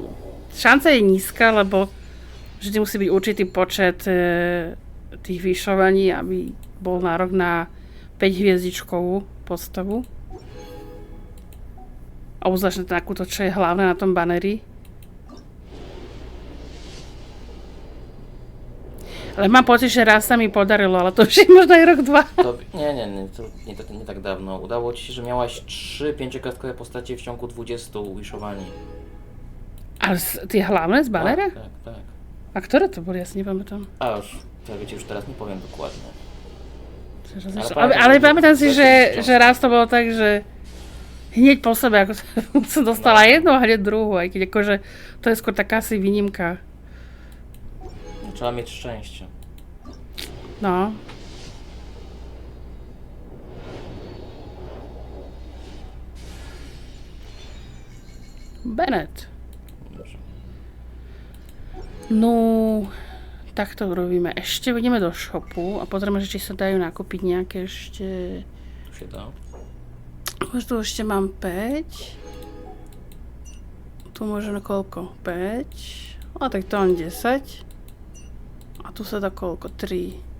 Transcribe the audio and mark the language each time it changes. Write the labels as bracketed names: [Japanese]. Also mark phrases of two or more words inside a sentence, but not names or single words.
[Slovak] Šanca je nízka, lebo vždy musí byť určitý počet tých vyšovaní, aby bol nárok na 5-hviezdičkovú postavu. A uzlášť na takúto, čo je hlavné na tom baneri. Ale mám pocit, že raz sa mi podarilo, ale to už je možno aj rok, 2. [Polish] Nie, to nie tak dawno. Udało ci się, że miałaś 3 5-kartkowe postacie w ciągu 20 wishowań. [Slovak] Ale tie hlavné z banera? Tak. A ktoré to boli? Ja si nepamätám. [Polish] A już teraz nie powiem dokładnie. [Slovak] Ale pamätám si, že raz to bolo tak, že hneď po sebe, ako som dostala jednu a hneď druhú, aj keď akože to je skôr taká asi výnimka. [Polish] Trzeba mieć szczęście. No. Bennett. Dobrze. [Slovak] No, tak to robíme. Ešte ideme do shopu a pozrieme, či sa dajú nakúpiť nejaké ešte... [Polish] Tu się da. [Slovak] Tu ešte mám 5. Tu možno koľko? 5. A tak to mám 10. A tu sa dá koľko? 3.